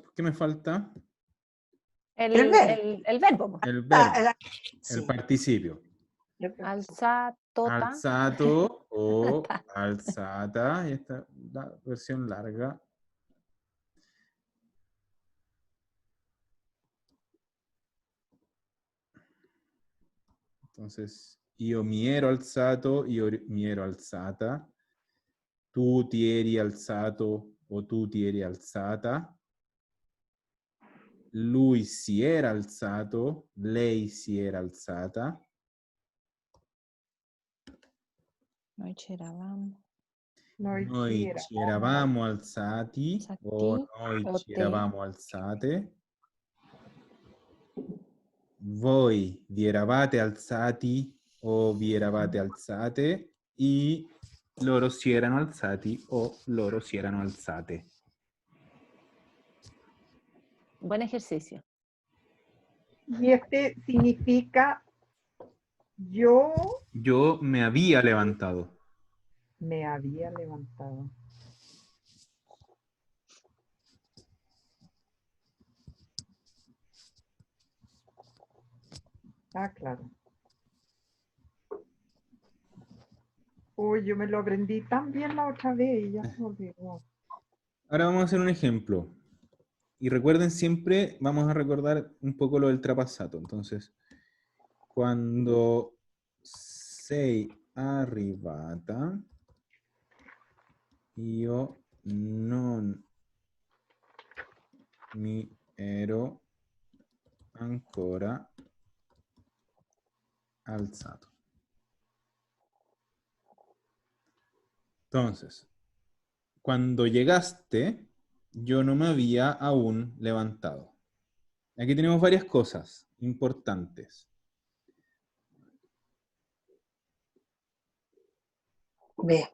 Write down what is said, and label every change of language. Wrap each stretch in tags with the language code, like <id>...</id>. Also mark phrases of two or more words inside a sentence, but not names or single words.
<es>¿Qué me falta? El verbo. El verbo, Sí. el participio.</es> <it>Alzatota. Alzato o alzata.</it> <es>Y esta la versión larga. Entonces,</es> <it>io mi ero alzato, io mi ero alzata. Tu ti eri alzato o tu ti eri alzata. Lui si era alzato, lei si era alzata. Noi c'eravamo. Noi ci eravamo alzati o noi o ci te. eravamo alzate. voi vi eravate alzati o vi eravate alzate y loro si erano alzati o loro si erano alzate.</it> <es>Buen ejercicio. Y este significa yo Yo me había levantado. me había levantado. Ah, claro. Uy, yo me lo aprendí tan bien la otra vez y ya se me olvidó. Ahora vamos a hacer un ejemplo. Y recuerden siempre, vamos a recordar un poco lo del trapasato. Entonces,</es> <it>quando sei arrivata, io non mi ero ancora alzato.</it> <es>Entonces, cuando llegaste, yo no me había aún levantado. Aquí tenemos varias cosas importantes. Bien.</es>